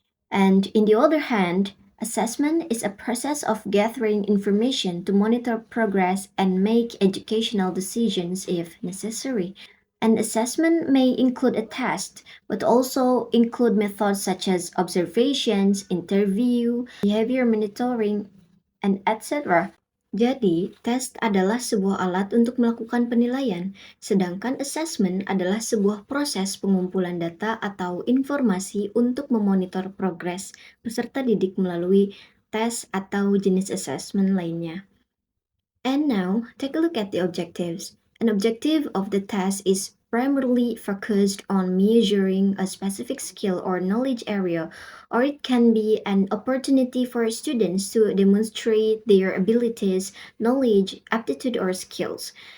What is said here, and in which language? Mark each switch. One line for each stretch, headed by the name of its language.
English: And in the other hand, assessment is a process of gathering information to monitor progress and make educational decisions if necessary. An assessment may include a test, but also include methods such as observations, interview, behavior monitoring, and etc.
Indonesian: Jadi, tes adalah sebuah alat untuk melakukan penilaian, sedangkan assessment adalah sebuah proses pengumpulan data atau informasi untuk memonitor progres peserta didik melalui tes atau jenis assessment lainnya.
English: And now, take a look at the objectives. An objective of the test is primarily focused on measuring a specific skill or knowledge area, or it can be an opportunity for students to demonstrate their abilities, knowledge, aptitude, or skills.